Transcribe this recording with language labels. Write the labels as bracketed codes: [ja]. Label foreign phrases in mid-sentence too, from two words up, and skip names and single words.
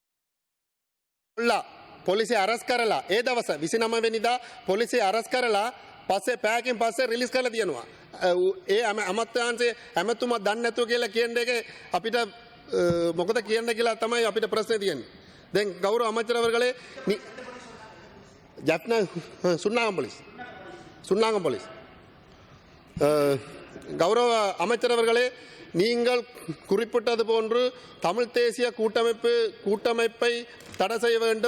[si] පොලිසිය අරස් කරලා ඒ දවස 29 වෙනිදා පොලිසිය අරස් කරලා පස්සේ පෑකින් පස්සේ රිලිස් කරලා තියෙනවා. ඒ අමාත්‍යාංශයේ ඇමතුමා දන්නේ නැතුව කියලා කියන එක අපිට මොකද කියන්න කියලා තමයි අපිට ප්‍රශ්නේ තියෙන්නේ. දැන් ගෞරව [ta] அமைச்சர் அவர்களே ஜப்னா சுன்னாகம் போலீஸ் கௌரவ அமைச்சர் அவர்களே, நீங்கள் குறிப்பிட்டது போன்று தமிழ் தேசிய கூட்டமைப்பை தடை செய்ய வேண்டும்.